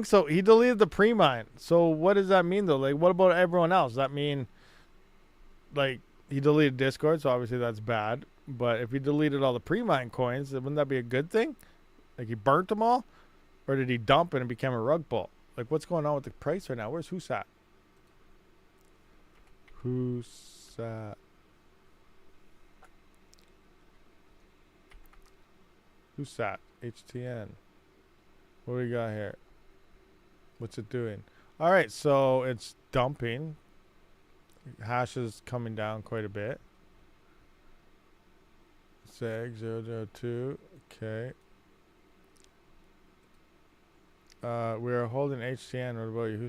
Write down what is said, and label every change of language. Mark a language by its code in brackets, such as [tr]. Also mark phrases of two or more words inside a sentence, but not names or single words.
[en] So he deleted the pre-mine. So what does that mean though? Like, what about everyone else? Does that mean like he deleted Discord? So obviously that's bad. But if he deleted all the pre-mine coins, wouldn't that be a good thing? Like he burnt them all, or did he dump it and become a rug pull? Like, what's going on with the price right now? Where's WhoSat? WhoSat. WhoSat. HTN. What do we got here? What's it doing? All right, so it's dumping. Hash is coming down quite a bit. Seg 002. Okay. We are holding HTN. What about you?